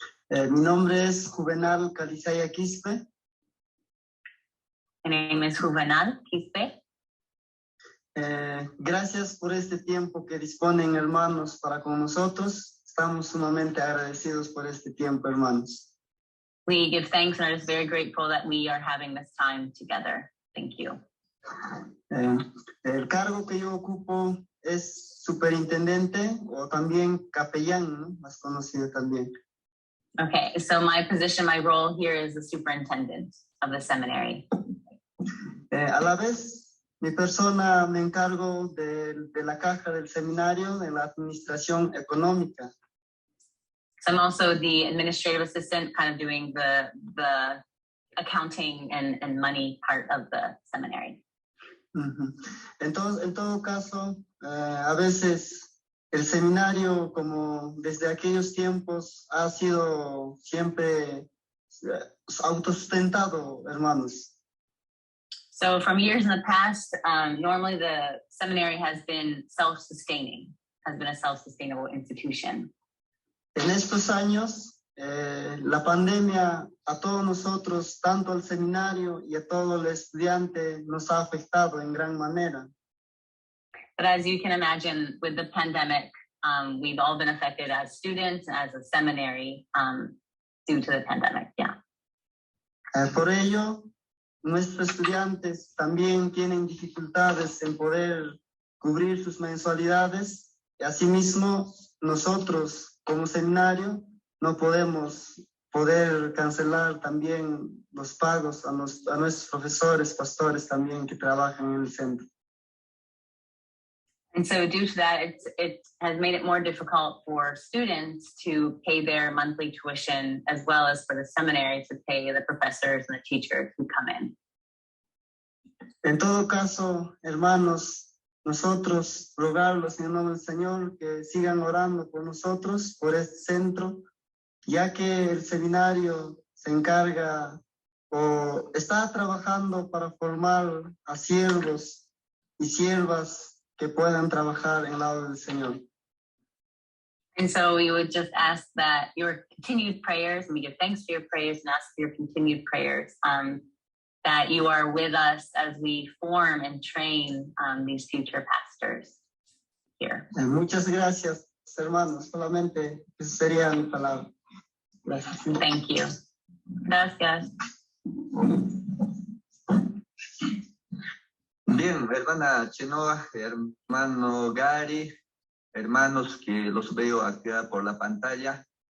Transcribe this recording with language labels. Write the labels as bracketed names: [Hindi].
[Spanish] Mi nombre es Juvenal Calizaya Quispe. [English] My name is Juvenal Quispe. [Spanish] Gracias por este tiempo que disponen, hermanos, para con nosotros. Estamos sumamente agradecidos por este tiempo, hermanos. [English] We give thanks and are just very grateful that we are having this time together. Thank you. [Spanish] El cargo que yo ocupo es superintendente o también capellán, ¿no? Más conocido también. [English] Okay, so my position, my role here is the superintendent of the seminary. [Spanish] A la vez, mi persona me encargo de la caja del seminario, de la administración económica. [English] So I'm also the administrative assistant, kind of doing the accounting and money part of the seminary. [Spanish] Entonces, en todo caso, a veces el seminario, como desde aquellos tiempos, ha sido siempre autosustentado, hermanos. [English] So from years in the past, normally the seminary has been self-sustaining, has been a self-sustainable institution. [Spanish] En estos años, la pandemia a todos nosotros, tanto al seminario y a todo el estudiante, nos ha afectado en gran manera. [English] But as you can imagine, with the pandemic, we've all been affected as students, as a seminary, due to the pandemic, yeah. [Spanish] Por ello, nuestros estudiantes también tienen dificultades en poder cubrir sus mensualidades y asimismo nosotros como seminario no podemos cancelar también los pagos a nuestros profesores, pastores también que trabajan en el centro. [English] And so due to that, it has made it more difficult for students to pay their monthly tuition, as well as for the seminary to pay the professors and the teachers who come in. [Spanish] En todo caso, hermanos, nosotros rogarlos en el nombre del Señor que sigan orando por nosotros, por este centro, ya que el seminario se encarga o está trabajando para formar a siervos y siervas que puedan trabajar en el lado del Señor. [English] And so we would just ask that your continued prayers, and we give thanks for your prayers and ask for your continued prayers, that you are with us as we form and train these future pastors here. [Spanish] Muchas gracias, hermanos. Solamente esa sería mi palabra. Gracias. [English] Thank you. [Spanish] Gracias. Bien, hermana Chenoa, hermano Gary, hermanos que los veo acá por la pantalla.